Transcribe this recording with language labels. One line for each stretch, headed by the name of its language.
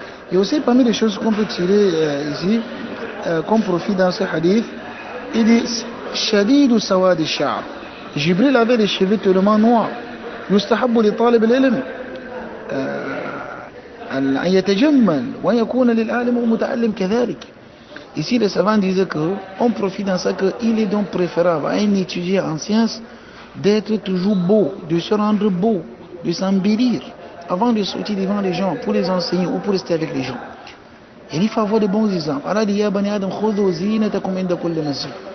French: Et aussi parmi les choses qu'on peut tirer ici comme profit dans ce hadith, il dit
Arabic: Shadidu sawad al-sha'r.
French: Jibril avait les cheveux tellement noirs.
Arabic: Yustahabbu li talib al-ilm أن يتجمل ويكون للعالم ومتعلم كذلك.
French: Ici, les savants disaient qu'on profite dans ça qu'il est donc préférable à un étudiant en sciences d'être toujours beau, de se rendre beau, de s'embellir avant de sortir devant les gens pour les enseigner ou pour rester avec les gens. Et il faut avoir de bons exemples. Allah dit,
Arabic: Ya bani Adam, khudhu zinatakum inda kulli masjid.